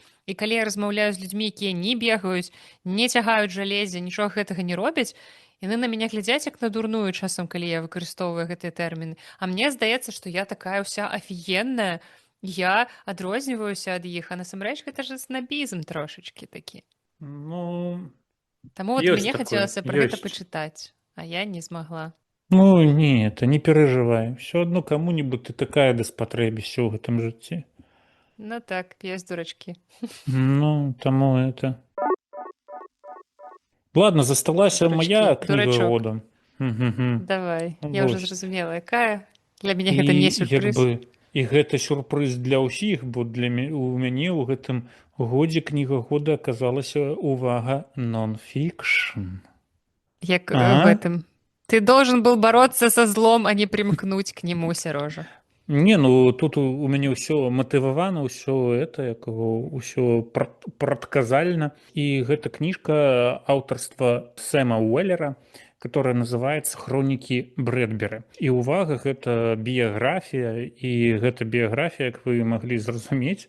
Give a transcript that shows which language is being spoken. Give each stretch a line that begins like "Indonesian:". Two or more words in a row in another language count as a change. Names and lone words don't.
Belarusian: І калі я размаўляю з людзьмі, якія не бегаюць, не цягаюць жалезе, нічога гэтага не робяць, яны на мяне глядзяць як на дурную часам, калі я выкарыстоўваю гэтыя тэрміны. А мне здаецца, што я такая ўся афігенная, я адрозніваюся ад іх, а насамрэч гэта ж снабізм трошачкі такі. Ну... Таму мне хацелася пра гэта пачытаць, а я не змагла. Ну,
Russian: не, это не переживай. Все одно кому-нибудь ты такая да
Belarusian: спатрэбіся ў гэтым жыцці. Ну так, ёсць дурачкі. Ну, таму это... Ладно, засталася моя кніга года. Давай, я ўжо зразумела, якая. Для мяне гэта не сюрпрыз. І гэта сюрпрыз для ўсіх, бо у мяне ў гэтым годзе кніга года аказалася, увага, нон-фікшн.
Russian: Як в этом. Ты должен был бороться со злом, а не примкнуть к нему, Сережа.
Belarusian: Не, ну тут у мяне ўсё матывавана, ўсё прадказальна. І гэта кніжка аўтарства Сэма Уэллера,
Russian: которая называется «Хроники Брэдбери».
Belarusian: І увага, гэта біяграфія, і гэта біяграфія, як вы маглі зразумець,